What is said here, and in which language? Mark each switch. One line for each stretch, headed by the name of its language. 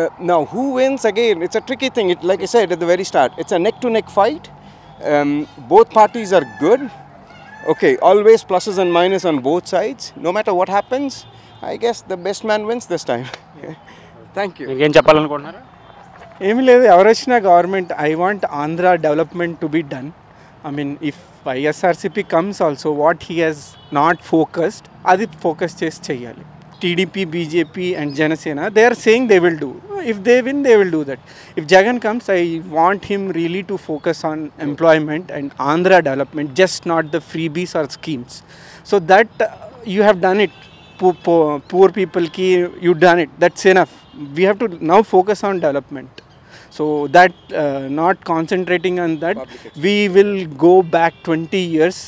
English: Now who wins, again it's a tricky thing. Like I said at the very start, it's a neck to neck fight. Both parties are good. Okay, always pluses and minuses on both sides. No matter what happens, I guess the best man wins this time. Thank you.
Telugu: మీకేం చెప్పాలనుకుంటున్నారు? ఏమి లేదు, ఎవరు వచ్చినా
English: Government, I want Andhra development to be done. If YSRCP comes also, what he has not focused
Telugu: అది focus చేసి చెయ్యాలి.
English: TDP, BJP and Janasena, they are saying they will do. If they win, they will do that. If Jagan comes, I want him really to focus on employment and Andhra development, just not the freebies or schemes. So that you have done it. Poor people ki you done it. That's enough. We have to now focus on development. So that not concentrating on that, we will go back 20 years.